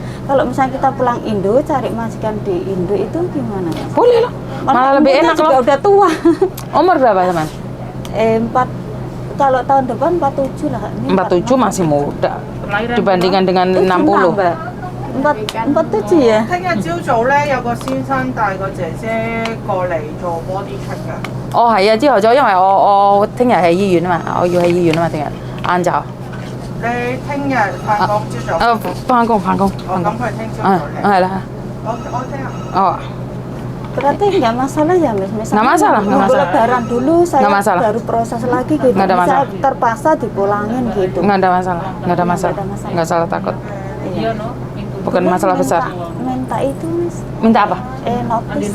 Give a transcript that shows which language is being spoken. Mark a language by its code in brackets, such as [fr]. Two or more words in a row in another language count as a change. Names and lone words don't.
[id] Kalau misalnya kita pulang Indo, cari majikan di Indo itu gimana? Boleh loh, malah lebih enak juga loh. udah tua. Umur berapa teman? 4, kalau tahun depan 47 lah. Ini 47 masih muda dibandingkan dengan 60. 47 ya. [yue] 聽日朝早咧，有個先生帶個姐姐過嚟做 [en] body check [yue] 㗎。哦係啊，朝頭早因為我聽日喺醫院啊嘛，我要喺醫院啊嘛，聽日晏晝。你聽日翻工朝早？翻工。哦，咁佢聽朝早嚟。係啦。我聽日。哦。 [id] Berarti nggak masalah ya, Miss? Misalnya Nggak masalah, nggak nunggu masalah. lebaran dulu, saya Nggak masalah. baru proses lagi gitu. Nggak ada Bisa masalah. terpaksa dipulangin gitu. Nggak ada masalah, nggak salah takut. Iya. Bukan masalah besar. Minta itu, Miss. Minta apa? Notis.